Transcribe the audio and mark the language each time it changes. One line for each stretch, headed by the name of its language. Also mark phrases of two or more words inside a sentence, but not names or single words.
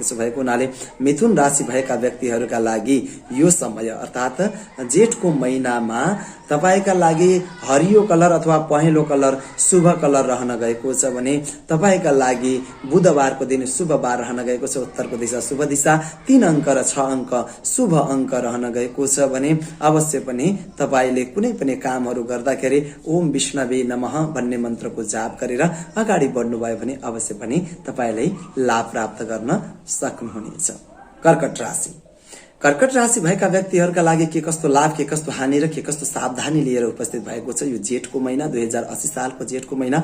Nepali: त्यसो भएको हुनाले मिथुन राशि भएका व्यक्तिहरूका लागि यो समय अर्थात् जेठको महिनामा तपाईका लागि हरियो कलर अथवा पहेँलो कलर शुभ कलर रहन गएको छ भने तपाईका लागि बुधबारको दिन शुभ बार रहन गएको छ। उत्तरको दिशा शुभ दिशा, 3 अंक र 6 अंक शुभ अंक रहन गएको छ भने अवश्य पनि तपाईले कुनै पनि कामहरू गर्दाखेरि
Sanskrit: ओम विष्णवे नमः
Nepali: भन्ने मन्त्रको जाप गरेर अगाडि बढ्नुभयो भने अवश्य पनि तपाईले लाभ प्राप्त गर्न सक्नुहुनेछ। कर्कट राशि। कर्कट राशि भएका व्यक्तिहरूका लागि के कस्तो लाभ, के कस्तो हानि र के कस्तो सावधानी लिएर उपस्थित भएको छ यो जेठको महिना 2080 सालको जेठको महिना।